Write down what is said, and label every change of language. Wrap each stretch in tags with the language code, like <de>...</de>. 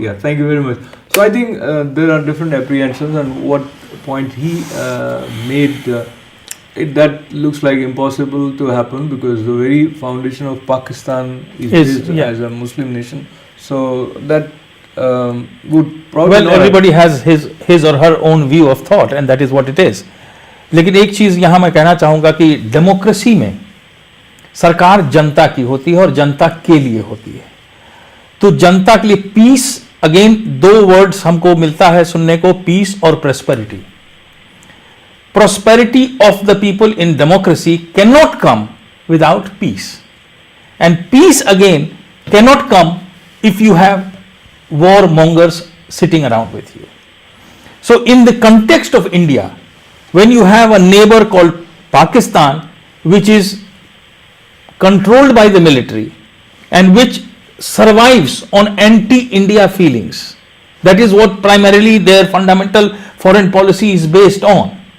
<en>Yeah, thank you very much. So I think there are different apprehensions, and what point he made, that looks like impossible to happen, because the very foundation of Pakistan is based as a Muslim nation. So that would probably well, not everybody has his or her own view of thought, and that is what it is.</en> <hi>लेकिन एक चीज़ यहाँ मैं कहना चाहूँगा कि democracy में सरकार जनता की होती है और जनता के लिए होती है. तो जनता के लिए पीस,</hi> <en>again दो words</en> <hi>हमको मिलता है सुनने को, पीस और prosperity.</hi> <en>Prosperity of the people in democracy cannot come without peace, and peace again cannot come if you have warmongers sitting around with you. So in the context of India, when you have a neighbor called Pakistan, which is controlled by the military and which survives on anti-India feelings, that is what primarily their fundamental foreign policy is based on.</en>